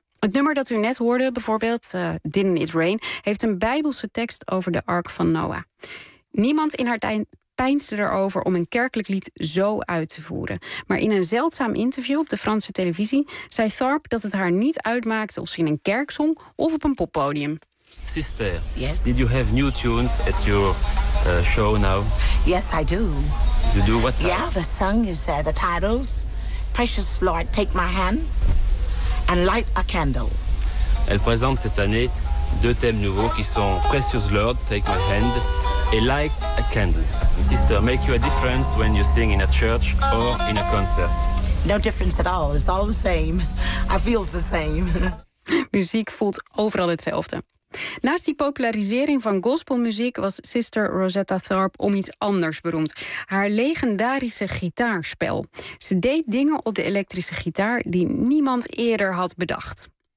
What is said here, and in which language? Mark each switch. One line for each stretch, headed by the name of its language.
Dutch: Het nummer dat u net hoorde, bijvoorbeeld Didn't It Rain, heeft een Bijbelse tekst over de Ark van Noah. Niemand in haar tijd peinsde erover om een kerkelijk lied zo uit te voeren. Maar in een zeldzaam interview op de Franse televisie zei Tharpe dat het haar niet uitmaakte of ze in een kerk zong of op een poppodium.
English: Sister, yes? Did you have new tunes at your show now? Yes, I do. You do what? Yeah, the song is the titles. Precious Lord, take my hand and light a candle.
French: Elle présente cette année deux thèmes nouveaux qui sont Precious Lord, take my hand et light a candle.
English: Sister, make you a difference when you sing in a church or in a concert? No difference at all. It's all the same. I feel the same.
Dutch: Muziek voelt overal hetzelfde. Naast die popularisering van gospelmuziek was Sister Rosetta Tharpe om iets anders beroemd. Haar legendarische gitaarspel. Ze deed dingen op de elektrische gitaar die niemand eerder had bedacht.